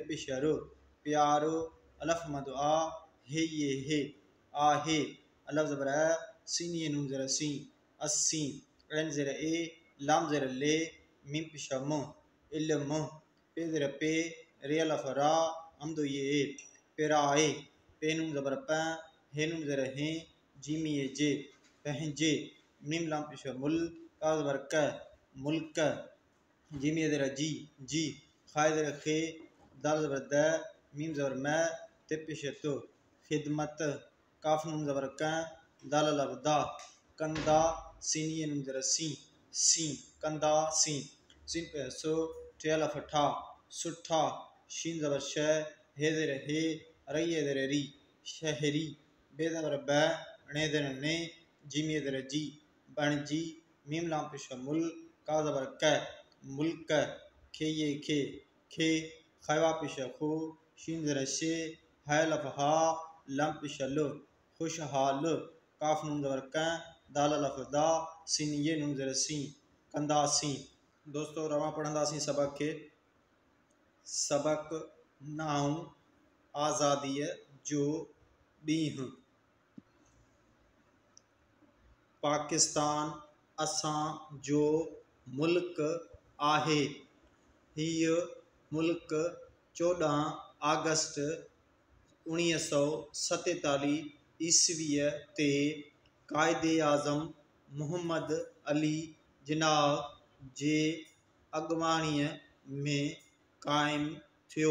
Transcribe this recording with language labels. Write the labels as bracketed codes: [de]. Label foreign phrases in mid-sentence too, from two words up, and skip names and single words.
[sd] पेश रो प्यारो अलफ मद आ हे ये हे आहे अलफ ज़बर सीनिए नून ज़र सी अस्सी एन ज़र ए लाम ज़र ले मीम पेश म इल्म पे ज़र पे रे अलफ रा अमदो ये पेराए पे नून ज़बर प हे नून ज़र हैं जीमिए जे पहजे मीम लाम पेश मुल का ज़बर क मुल्क जीमिए ज़र जी खाए ज़र खे दाल ज़बर द मीम ज़बर म ते पेश तो खिदमत काफ नून ज़बर क दाल अलफ दा कंदा सीनिए नून ज़र सी कंदा सीन पे सो टे अलफ ठा सुठा शीन ज़बर श हे ज़र हे रये ज़र री शहरी बे ज़बर ब णे ज़र ने जीमिए ज़र जी बनजी मीम लाम पेश मुल का ज़बर क मुल्क खे ये खे खैवा पेश खो शीन ज़र शे है अलफ हा लम पेश लो खुशहाल काफ नून ज़बर क दाल अलफ दा सीन ये नून ज़र सी कंदा सी दोस्तों रवा पढ़ंदा सी सबक नाउ आज़ादी जो ॾींहुं पाकिस्तान असां जो मुल्क आहे हीअ मुल्क 14 अगस्त 1947 ईस्वीअ ते क़ाइदे आज़म मुहम्मद अली जिन्नाह जे अॻुवाणीअ में क़ाइमु थियो।